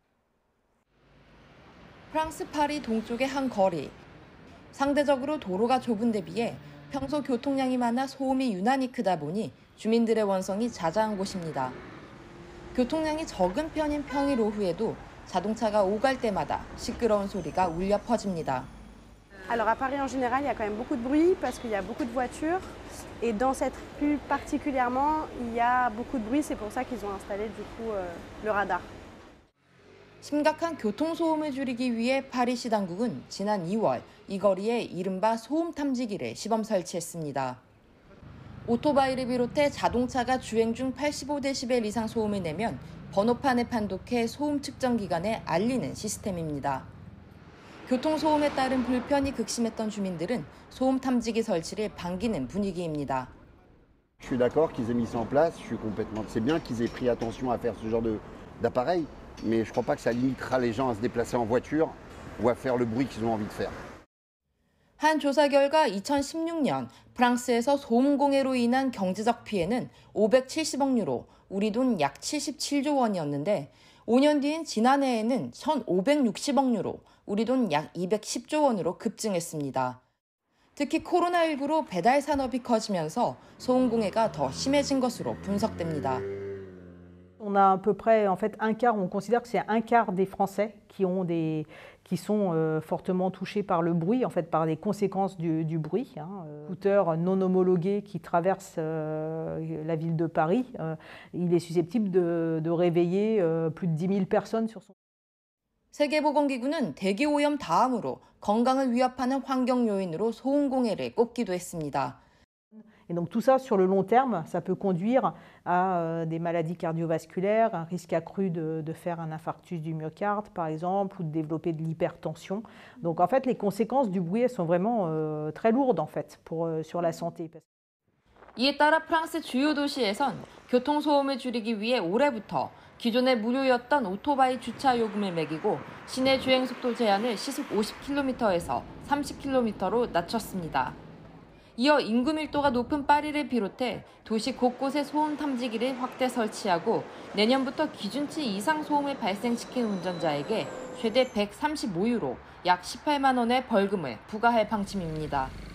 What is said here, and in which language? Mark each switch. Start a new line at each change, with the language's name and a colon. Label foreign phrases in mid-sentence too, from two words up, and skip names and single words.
Korean: 프랑스 파리 동쪽의 한 거리. 상대적으로 도로가 좁은 데 비해 평소 교통량이 많아 소음이 유난히 크다 보니 주민들의 원성이 자자한 곳입니다. 교통량이 적은 편인 평일 오후에도 자동차가 오갈 때마다 시끄러운 소리가 울려 퍼집니다.
French: Alors à Paris en général, il y a quand même beaucoup de bruit parce qu'il y a beaucoup de voitures. Et dans cette rue particulièrement, il y a beaucoup de bruit. C'est pour ça qu'ils ont installé du coup le radar.
Korean: 심각한 교통소음을 줄이기 위해 파리시 당국은 지난 2월 이 거리에 이른바 소음 탐지기를 시범 설치했습니다. 오토바이를 비롯해 자동차가 주행 중 85데시벨 이상 소음을 내면 번호판에 판독해 소음 측정 기관에 알리는 시스템입니다. 교통소음에 따른 불편이 극심했던 주민들은 소음 탐지기 설치를 반기는 분위기입니다.
French: Je suis d'accord qu'ils aient mis ça en place. C'est bien qu'ils aient pris attention à faire ce genre d'appareil, mais je ne crois pas que ça limitera les gens à se déplacer en voiture ou à faire le bruit qu'ils ont envie de faire.
Korean: 한 조사 결과 2016년 프랑스에서 소음공해로 인한 경제적 피해는 570억 유로, 우리 돈 약 77조 원이었는데 5년 뒤인 지난해에는 1,560억 유로, 우리 돈 약 210조 원으로 급증했습니다. 특히 코로나19로 배달 산업이 커지면서 소음공해가 더 심해진 것으로 분석됩니다.
French: On a à peu près en fait un quart, on considère que c'est un quart des Français qui sont fortement touchés par le bruit, en fait par les conséquences du bruit. Scooter non homologué qui traverse la ville de Paris, il est susceptible de réveiller plus de 10 000 personnes sur son.
Korean: 세계보건기구는 대기오염 다음으로 건강을 위협하는 환경 요인으로 소음공해를 꼽기도 했습니다.
French: Et donc tout ça sur le long terme, ça peut conduire à des maladies cardiovasculaires, un risque accru de faire un infarctus du myocarde par exemple, ou de développer de l'hypertension. Donc en fait les conséquences du bruit elles sont vraiment très lourdes en fait sur la santé.
Korean: 이에 따라 프랑스 주요 도시에선 교통소음을 줄이기 위해 올해부터 기존에 무료였던 오토바이 주차 요금을 매기고 시내 주행 속도 제한을 시속 50km에서 30km로 낮췄습니다. 이어 인구 밀도가 높은 파리를 비롯해 도시 곳곳에 소음 탐지기를 확대 설치하고 내년부터 기준치 이상 소음을 발생시킨 운전자에게 최대 135유로, 약 18만 원의 벌금을 부과할 방침입니다.